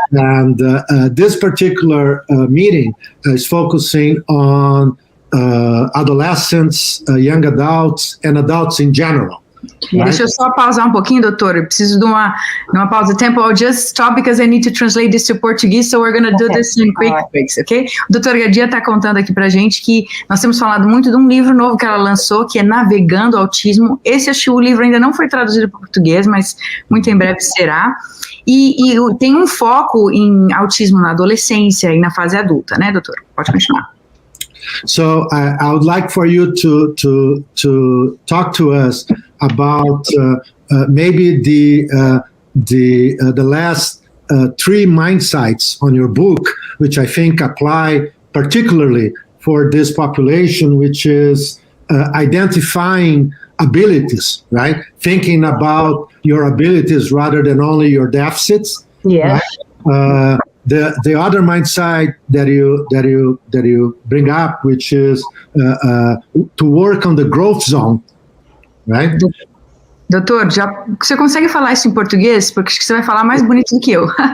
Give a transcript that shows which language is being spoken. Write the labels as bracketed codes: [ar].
[en] And this particular meeting is focusing on adolescents, young adults, and adults in general. Right? [pt] Deixa eu só pausar um pouquinho, doutor. Eu preciso de uma pausa de tempo. [en] I'll just stop because I need to translate this to Portuguese, so we're going to do this in quick fix, ok? [pt] O doutor Gadia está contando aqui pra gente que nós temos falado muito de um livro novo que ela lançou, que é Navegando o Autismo. O livro ainda não foi traduzido para português, mas muito em breve será. E tem um foco em autismo na adolescência e na fase adulta, né, doutor? Pode continuar. [en] So I would like for you to talk to us about maybe the last 3 mind sites on your book, which I think apply particularly for this population, which is identifying abilities, right? Thinking about your abilities rather than only your deficits. Yes. Right? The other mind side that you bring up, which is to work on the growth zone, right? [pt] Doutor, você consegue falar isso em português? Porque acho que você vai falar mais bonito do que eu.